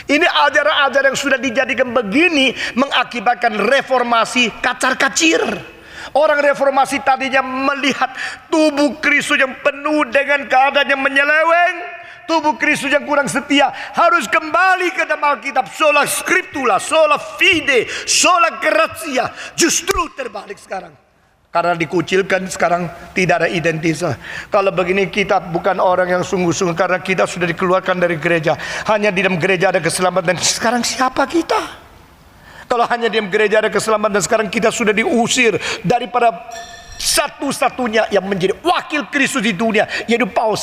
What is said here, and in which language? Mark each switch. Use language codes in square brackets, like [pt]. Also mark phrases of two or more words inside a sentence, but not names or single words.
[id] Ini ajaran-ajaran yang sudah dijadikan begini mengakibatkan reformasi kacar-kacir. Orang reformasi tadinya melihat tubuh Kristus yang penuh dengan keadaan yang menyeleweng, tubuh Kristus yang kurang setia, harus kembali ke dalam Alkitab. [la] Sola scriptura, sola fide, sola gratia. [id] Justru terbalik sekarang. Karena dikucilkan sekarang tidak ada identitas. Kalau begini kita bukan orang yang sungguh-sungguh, karena kita sudah dikeluarkan dari gereja. Hanya di dalam gereja ada keselamatan. Sekarang siapa kita? Kalau hanya di dalam gereja ada keselamatan, sekarang kita sudah diusir daripada satu-satunya yang menjadi wakil Kristus di dunia, yaitu Paus.